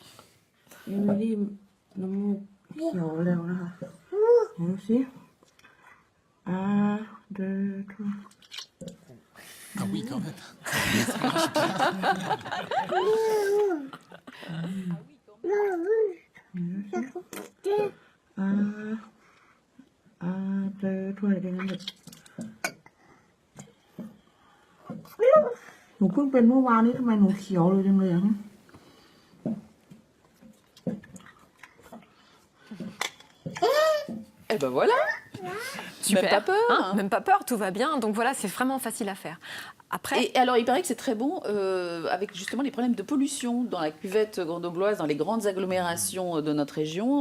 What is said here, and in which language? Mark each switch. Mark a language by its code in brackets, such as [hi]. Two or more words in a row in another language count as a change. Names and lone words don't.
[fr] 2, 3. Ah oui, quand même. Deux, trois, [th] หนูเพิ่งเป็นเมื่อวานนี้ทำไมหนูเขียวเลยจังเลยอ่ะ [fr] Eh ben voilà. Super. Même pas peur. Même pas peur, tout va bien. Donc voilà, c'est vraiment facile à faire. Après... Et alors, il paraît que c'est très bon avec justement les problèmes de pollution dans la cuvette grenobloise, dans les grandes agglomérations de notre région.